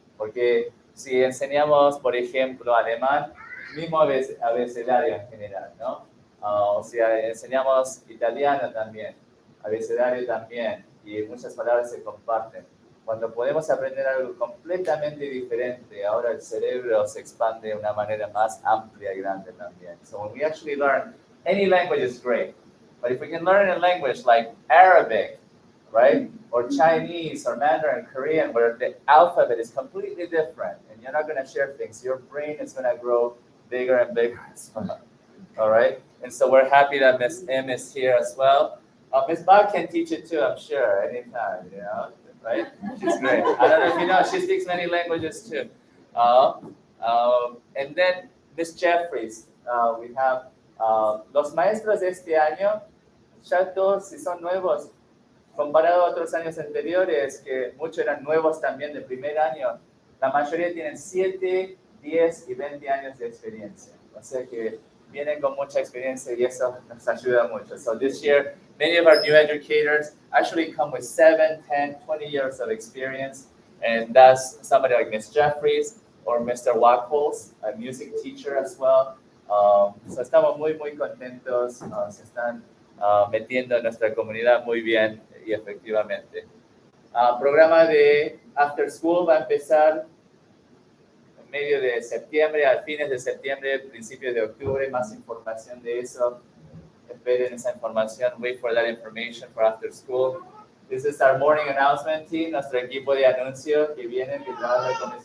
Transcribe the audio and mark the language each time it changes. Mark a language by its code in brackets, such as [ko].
[es] Porque si enseñamos, por ejemplo, alemán, mismo abecedario en general, ¿no? O sea, enseñamos italiano también, abecedario también, y muchas palabras se comparten. Cuando podemos aprender algo completamente diferente, ahora el cerebro se expande de una manera más amplia y grande también. [en] So when we actually learn, any language is great. But if we can learn a language like Arabic, right? Or Chinese or Mandarin, Korean, where the alphabet is completely different and you're not going to share things, your brain is going to grow bigger and bigger as well. All right? And so we're happy that Miss M is here as well. Miss Bob can teach it too, I'm sure, anytime, you know. right? She's great. I don't know if you know, she speaks many languages too. And then Miss Jeffries, we have [es] los maestros de este año, ya todos si son nuevos, comparado a otros años anteriores, que muchos eran nuevos también de primer año, la mayoría tienen 7, 10 y 20 años de experiencia. O sea que vienen con mucha experiencia y eso nos ayuda mucho. [en] So this year, many of our new educators actually come with 7, 10, 20 years of experience. And that's somebody like Miss Jeffries or Mr. Wackles, a music teacher as well. [es] So estamos muy, muy contentos. Se están metiendo en nuestra comunidad muy bien y efectivamente. Programa de After School va a empezar en medio de septiembre, a fines de septiembre, principios de octubre. Más información de eso. Esperen esa información. [en] Wait for that information for After School. This is our morning announcement team, [es] nuestro equipo de anuncio que vienen, que trabaja con Ms.